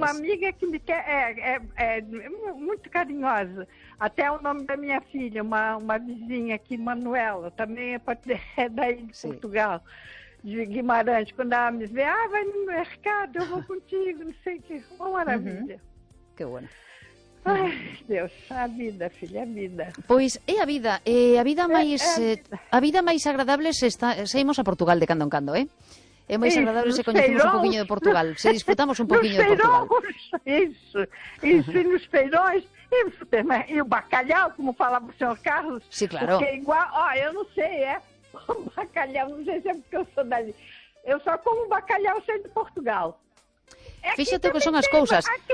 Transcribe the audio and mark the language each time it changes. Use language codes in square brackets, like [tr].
[pt] Tem uma amiga que me quer, é muito carinhosa, até o nome da minha filha, uma vizinha aqui, Manuela, também é daí de, sim, Portugal, de Guimarães, quando ela me vê, ah, vai no mercado, eu vou contigo, não sei o que, uma maravilha. Uhum. [gl] Que bueno. [pt] Ai, Deus, a vida, filha, a vida. [gl] Pois é a vida, a vida máis agradable se está, saímos a Portugal de cando en cando, eh? É máis agradable se coñecemos un poquinho de Portugal, se disfrutamos un poquinho de Portugal. [pt] Isso, nos feirões, e o bacalhau, como falava o senhor Carlos. Sim, claro. Porque igual, ó, eu não sei, é, o bacalhau, não sei se é porque eu sou dali. Eu só como bacalhau sendo de Portugal. [gl] Fíxate o que son as cousas.